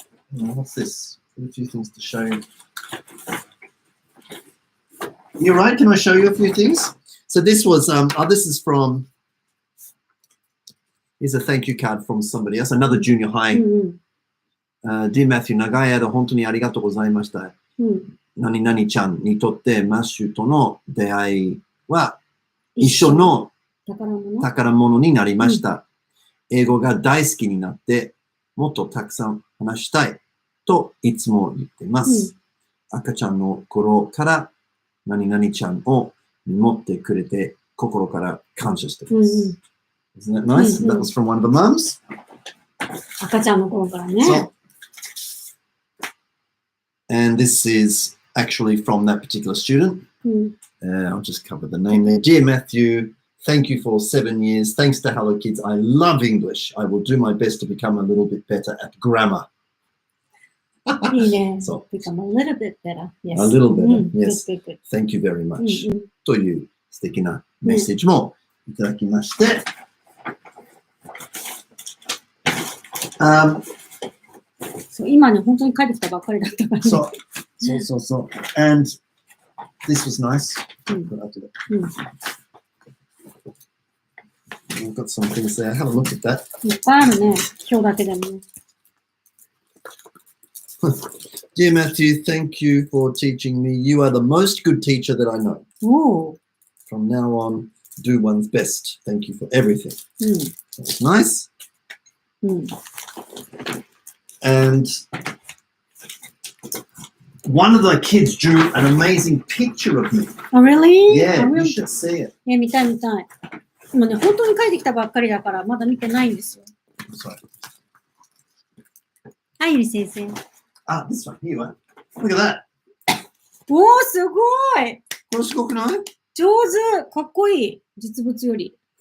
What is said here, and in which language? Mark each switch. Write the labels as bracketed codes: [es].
[en] What's this? A few things to show you. You're right. Can I show you a few things? So this was. This is from. Here's a thank you card from somebody else. Another junior [ja] う [en] high. [ja] ん。 [en] Dear Matthew, [ja] 長い間本当にありがとうございました。うん。何々ちゃんにとってマッシュとの出会いは一緒の宝物。宝物になりました。英語が大好きになってもっとたくさん話したいといつも言っています。赤ちゃんの頃から何々ちゃんを持ってくれて心から感謝しています。 [en] Isn't that nice? That was from one of the mums. [ja] 赤ちゃんの頃からね。 [en] So, and this is actually from that particular student. [ja] うん。 [en] I'll just cover the name there. Dear Matthew, thank you for 7 years. Thanks to Hello Kids, I love English. I will do my best to become a little bit better at grammar. [ja] いいね。そう [en] Become a little bit better. Yes. A little better, [ja] うん [en] yes. Good, good, good. Thank you very [ja] うん [en] much. [ja] うん。という素敵なメッセージもいただきまして、そう今ね、本当に帰ってきたばっかりだったからね。そう。 [en] And this was nice. [ja] うん。うん。 [en] I've got some things there. Have a look at that. [ja] いっぱいあるね。今日だけでもね。 [en] Dear Matthew, thank you for teaching me. You are the most good teacher that I know. [ja] おお。 [en] From now on, do one's best. Thank you for everything. [ja] うん。 [en] That's nice. [ja] うん。 [en] And one of the kids drew an amazing picture of me. Oh, really? Yeah, Oh, you really? should see it. [ja] 見たい見たい。でもね、本当に帰ってきたばっかりだから、まだ見てないんですよ。 [en] Sorry. [ja] はい、ゆり先生。 [en] Ah, this one. Here you are. Look at that. [ja] おー、すごいこれすごくない？上手かっこいい実物より。